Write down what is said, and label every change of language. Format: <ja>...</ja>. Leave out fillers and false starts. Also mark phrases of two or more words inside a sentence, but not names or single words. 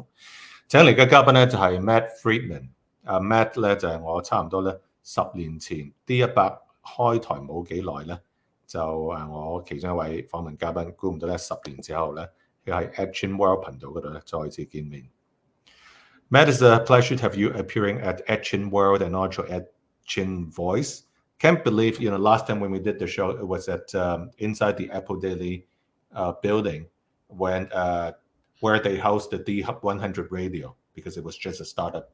<yue>請嚟嘅嘉賓咧就係 Matt Friedman。Matt 咧就係我差唔多咧10年前 D100 開台冇幾耐咧，就我其中一位訪問嘉賓，估唔到咧10年之後咧，佢喺 Action World 頻道嗰度咧再次見面。</yue> <en>Matt, it's a pleasure to have you appearing at Action World and also Action Voice. Can't believe, last time when we did the show, it was at inside the Apple Daily building when where they host the D100 radio because it was just a startup.</en>